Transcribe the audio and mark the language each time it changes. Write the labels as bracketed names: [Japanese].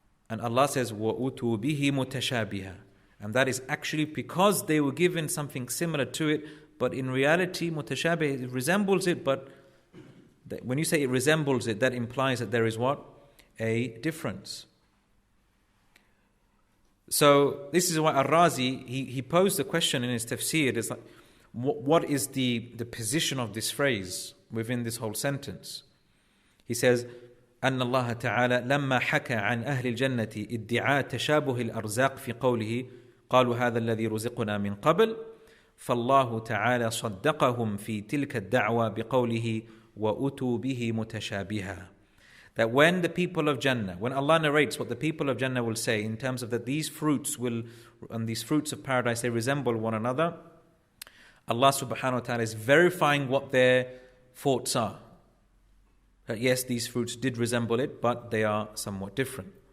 [English] And Allah says, [Arabic] وَأُتُوا بِهِ مُتَشَابِهًا. [English] And that is actually because they were given something similar to it, but in reality, mutashabih, it resembles it, but when you say it resembles it, that implies that there is what? A difference. So this is why Ar-Razi, he posed the question in his tafsir, it's like, what is the position of this phrase within this whole sentence? He says, [Arabic] أن الله تعالى لما حكى عن أهل الجنة ادعاء تشابه الأرزاق في قوله قالوا هذا الذي رزقنا من قبل فالله تعالى صدقهم في تلك الدعوة بقوله وأتوا به متشابها. [English] That when the people of Jannah, when Allah narrates what the people of Jannah will say in terms of that these fruits and these fruits of paradise, they resemble one another, Allah subhanahu wa ta'ala is verifying what their thoughts are. That yes, these fruits did resemble it, but they are somewhat different.